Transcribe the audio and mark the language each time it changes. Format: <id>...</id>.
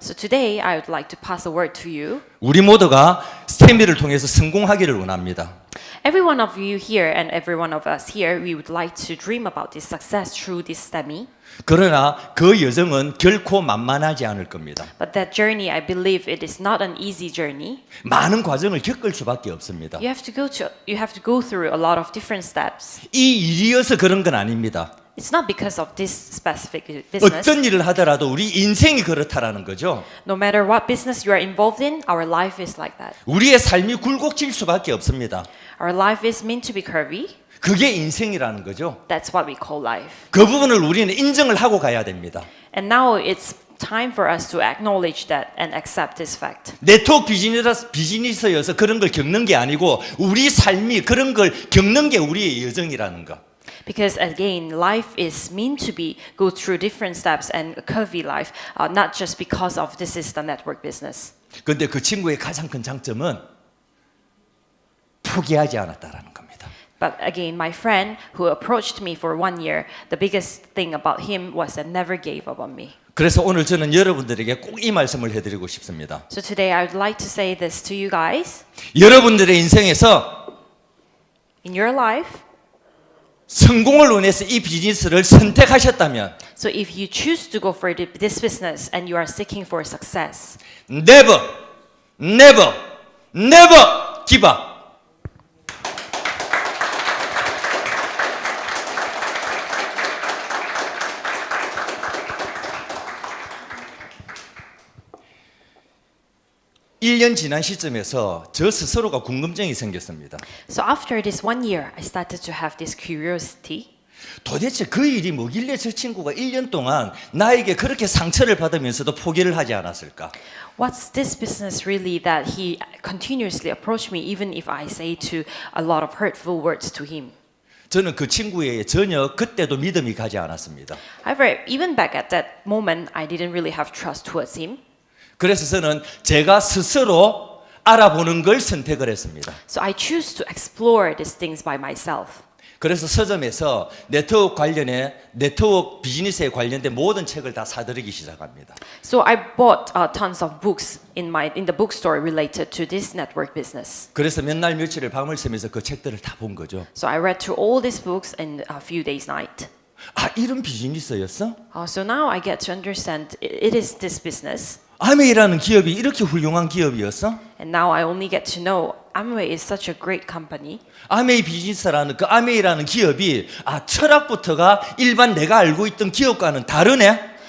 <en>So today, I would like to pass a word to you.</en> <ko>우리 모두가 스테미를 통해서 성공하기를 원합니다.</ko> <en>Every one of you here and every one of us here, we would like to dream about this success through this STEMI.</en> <ko>그러나 그 여정은 결코 만만하지 않을 겁니다.</ko> <en>But that journey, I believe it is not an easy journey.</en> <ko>많은 과정을 겪을 수밖에 없습니다.</ko> <en>You have to go through a lot of different steps.</en> <ko>이 일이어서 그런 건 아닙니다.</ko> <en>It's not because of this specific business.</en> <ko>어떤 일을 하더라도 우리 인생이 그렇다라는 거죠.</ko> <en>No matter what business you are involved in, our life is like that.</en> <ko>우리의 삶이 굴곡질 수밖에 없습니다.</ko> <en>Our life is meant to be curvy.</en> <ko>그게 인생이라는 거죠.</ko> <en>That's what we call life.</en> <ko>그 부분을 우리는 인정을 하고 가야 됩니다.</ko> <en>And now it's time for us to acknowledge that and accept this fact.</en> <ko>네트워크 비즈니스여서 그런 걸 겪는 게 아니고 우리 삶이 그런 걸 겪는 게 우리의 여정이라는 거.</ko> <en>Because again, life is meant to be go through different steps and a curvy life, not just because of this is the network business.</en> <ko>그런데 그 친구의 가장 큰 장점은 포기하지 않았다라는 겁니다.</ko> <en>But again, my friend who approached me for 1 year, the biggest thing about him was that never gave up on me.</en> <ko>그래서 오늘 저는 여러분들에게 꼭 이 말씀을 해드리고 싶습니다.</ko> <en>So today I would like to say this to you guys.</en> <ko>여러분들의 인생에서</ko> <en>In your life,</en> <ko>성공을 원해서 이 비즈니스를 선택하셨다면</ko> <en>so if you choose to go for this business and you are seeking for success, never, never, never give up.</en> <ko>1년 지난 시점에서 저 스스로가 궁금증이 생겼습니다.</ko> <en>so after this 1 year, I started to have this curiosity.</en> <ko>도대체 그 일이 뭐길래 저 친구가 1년 동안 나에게 그렇게 상처를 받으면서도 포기를 하지 않았을까?</ko> <en>What's this business really that he continuously approached me even if I say to a lot of hurtful words to him?</en> <ko>저는 그 친구에 전혀 그때도 믿음이 가지 않았습니다.</ko> <en>However, even back at that moment, I didn't really have trust towards him.</en> <ko>그래서 저는 제가 스스로 알아보는 걸 선택을 했습니다.</ko> <en>So I choose to explore these things by myself.</en> <ko>그래서 서점에서 네트워크 비즈니스에 관련된 모든 책을 다 사들이기 시작합니다.</ko> <en>So I bought tons of books in the bookstore related to this network business.</en> <ko>그래서 몇 날 며칠을 밤을 새면서 그 책들을 다 본 거죠.</ko> <en>So I read through all these books in a few days' night.</en> <ko>아, 이런 비즈니스였어?</ko> <en>So now I get to understand it is this business.</en> <ko>아메이라는 기업이 이렇게 훌륭한 기업이었어?</ko> <en>And now I only get to know Amway is such a great company.</en> <ko>아메이 비즈니스라는 그 아메이라는 기업이 철학부터가 일반 내가 알고 있던 기업과는 다르네?</ko>